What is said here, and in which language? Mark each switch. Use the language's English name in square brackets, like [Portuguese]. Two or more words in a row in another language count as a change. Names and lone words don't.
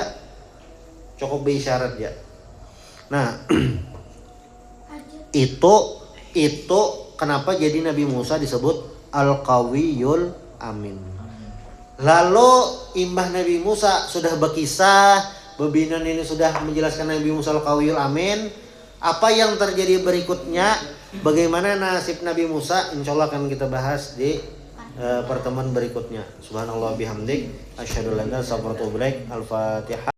[Indonesian] Cukup beisyarat ya. Nah, itu kenapa jadi Nabi Musa disebut [Arabic] القوي الأمين. [Banjar] Lalu imbah Nabi Musa sudah berkisah, Bebinan ini sudah menjelaskan Nabi Musa [Arabic] القوي الأمين. [Indonesian] Apa yang terjadi berikutnya, bagaimana nasib Nabi Musa, [Arabic] إن شاء الله [Indonesian] akan kita bahas di pertemuan berikutnya. [Arabic] سبحان الله بحمدك، أشهد أن لا إله إلا أنت، أستغفرك وأتوب إليك. Al-Fatihah.